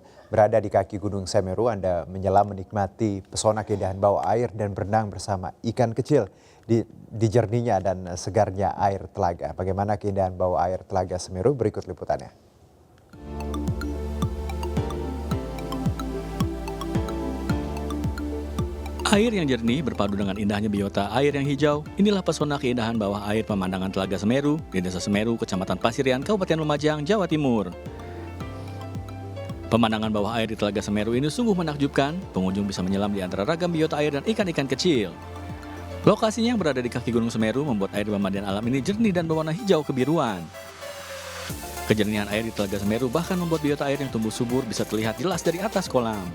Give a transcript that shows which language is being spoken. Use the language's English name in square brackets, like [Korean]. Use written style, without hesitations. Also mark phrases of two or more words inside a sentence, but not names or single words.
[Indonesian] Berada di kaki Gunung Semeru, Anda menyelam menikmati pesona keindahan bawah air dan berenang bersama ikan kecil di jernihnya dan segarnya air telaga. Bagaimana keindahan bawah air Telaga Semeru? Berikut liputannya. Air yang jernih berpadu dengan indahnya biota air yang hijau, inilah pesona keindahan bawah air pemandangan Telaga Semeru di Desa Semeru, Kecamatan Pasirian, Kabupaten Lumajang, Jawa Timur. Pemandangan bawah air di Telaga Semeru ini sungguh menakjubkan, pengunjung bisa menyelam di antara ragam biota air dan ikan-ikan kecil. Lokasinya yang berada di kaki Gunung Semeru membuat air di pemandian alam ini jernih dan berwarna hijau kebiruan. Kejernihan air di Telaga Semeru bahkan membuat biota air yang tumbuh subur bisa terlihat jelas dari atas kolam.